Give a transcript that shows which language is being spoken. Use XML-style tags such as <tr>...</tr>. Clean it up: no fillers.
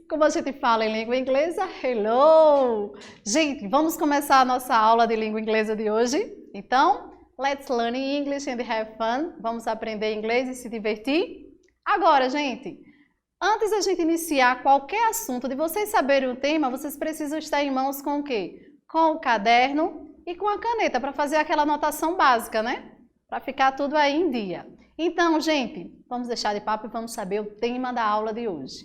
<pt>Como a gente fala em língua inglesa, hello! Gente, vamos começar a nossa aula de língua inglesa de hoje? Então,</pt> <en>let's learn English and have fun.</en> <pt>Vamos aprender inglês e se divertir? Agora, gente, antes da gente iniciar qualquer assunto, de vocês saberem o tema, vocês precisam estar em mãos com o quê? Com o caderno e com a caneta, para fazer aquela anotação básica, né? Para ficar tudo aí em dia. Então, gente, vamos deixar de papo e vamos saber o tema da aula de hoje.</pt>